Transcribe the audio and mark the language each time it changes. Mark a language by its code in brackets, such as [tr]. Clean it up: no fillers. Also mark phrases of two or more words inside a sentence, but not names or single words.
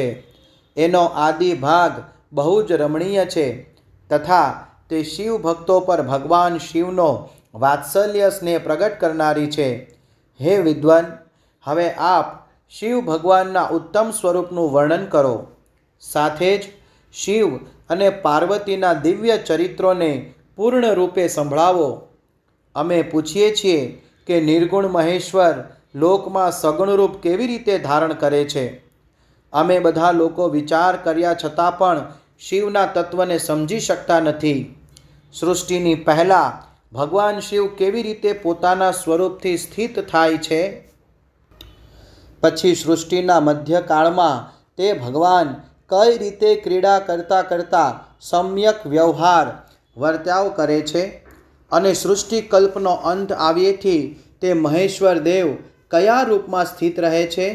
[gu] એનો આદિ ભાગ બહુ જ રમણીય છે તથા તે શિવ ભક્તો પર ભગવાન શિવનો વાત્સલ્ય સ્નેહ પ્રગટ કરનારી છે। હે વિદ્વાન, હવે આપ શિવ ભગવાનના ઉત્તમ સ્વરૂપનું વર્ણન કરો, સાથે જ શિવ અને પાર્વતીના દિવ્ય ચરિત્રોને પૂર્ણ રૂપે સંભળાવો। અમે પૂછીએ છીએ કે નિર્ગુણ મહેશ્વર લોકમાં સગુણ રૂપ કેવી રીતે ધારણ કરે છે। અમે બધા લોકો વિચાર કર્યા છતાં પણ શિવના તત્વને સમજી શકતા નથી। સૃષ્ટિની પહેલા ભગવાન શિવ કેવી રીતે પોતાના સ્વરૂપથી સ્થિત થાય છે। પછી સૃષ્ટિના મધ્યકાળમાં તે ભગવાન કઈ રીતે ક્રીડા કરતાં કરતાં સમ્યક વ્યવહાર વર્તાવ કરે છે અને સૃષ્ટિકલ્પનો અંત આવ્યેથી તે મહેશ્વર દેવ કયા રૂપમાં સ્થિત રહે છે.